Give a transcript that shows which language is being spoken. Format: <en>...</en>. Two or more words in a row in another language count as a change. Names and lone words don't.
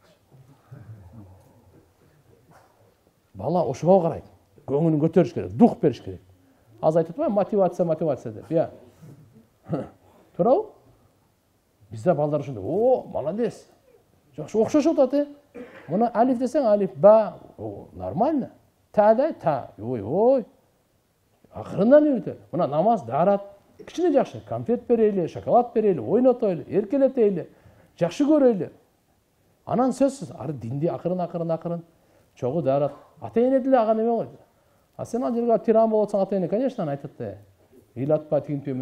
<ky>Бала ошого карайт. Көңүлүн көтөрүш керек, дух бериш керек. Аз айтып атпайбы, мотивация деп. Туурабы? Бизде балдар ушундай, молодец. Жакшы окшошуп атат. Мына алиф десең, алиф, ба, нормально. Та да, та. Ой. Акырындан үйрөтө. Мына намаз, дарат. Кичине жакшы. Конфет берели, шоколад берели, ойнотойлу, эркелетейли, жакшы көрөйлү. Анан сөзсүз, ары динди акырын. Чогу дарат. Ата эне деле ага неме койду. А сен ал жерге тиран болсоң ата эне, конечно, айтат да.</ky>